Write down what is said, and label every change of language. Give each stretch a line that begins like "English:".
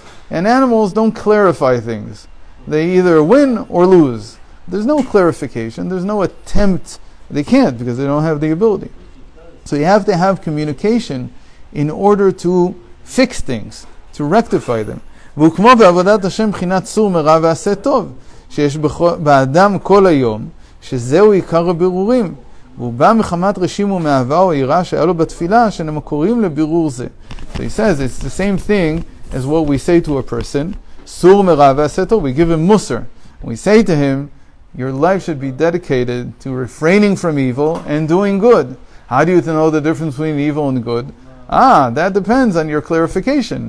English: And animals don't clarify things. They either win or lose. There's no clarification. There's no attempt. They can't because they don't have the ability. So you have to have communication in order to fix things, to rectify them.
Hebrew: וכמו בעבודת השם בחינת צור מרע ועשה טוב, שיש באדם כל היום, שזהו עיקר הבירורים, והוא בא מחמת רשים ומאהבה או יראה שהיה לו בתפילה, שהם קוראים לבירור זה.
English: So he says it's the same thing as what we say to a person, צור מרע ועשה טוב, we give him musar. We say to him, your life should be dedicated to refraining from evil and doing good. How do you know the difference between evil and good? That depends on your clarification.